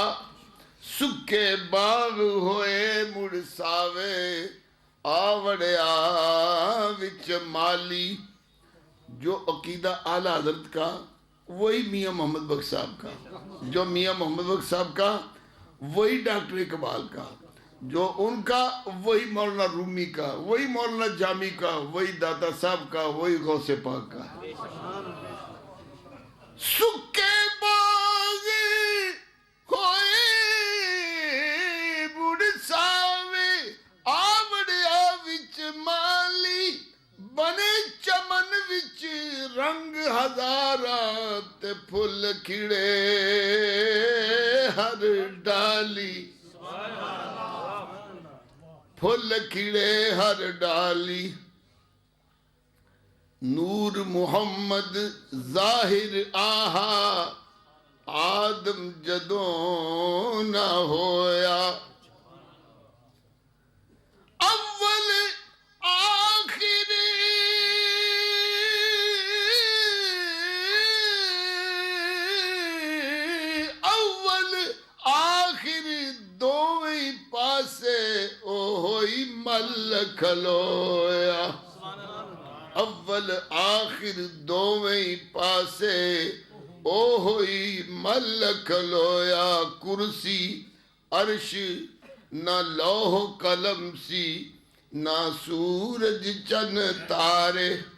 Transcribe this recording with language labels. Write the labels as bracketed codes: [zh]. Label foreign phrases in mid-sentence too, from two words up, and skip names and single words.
[pa] سکے باغ ہوئے مڑ ساوے، آوڑیا وچ مالی، [ur] جو عقیدہ اعلیٰ حضرت کا وہی میاں محمد بخش صاحب کا، جو میاں محمد بخش صاحب کا وہی ڈاکٹر اقبال کا، جو ان کا وہی مولانا رومی کا، وہی مولانا جامی کا، وہی داتا صاحب کا، وہی غوث پاک کا۔ [pa] سکے باغ ہوئے مڑ ساوے، آوڑیا وچ مالی، بنے چمن وچ رنگ ہزاراں تے تے پھل کھڑے ہر ڈالی پھل کھڑے ہر ڈالی نور محمد ظاہر آہا آدم جدوں نہ ہویا اول آخر اول آخر دوویں پاسے او ہوئی مل کھلویا اول آخر دوویں پاسے او ہوئی مل کھلویا کرسی عرش نہ لوح قلم سی نہ سورج چن تارے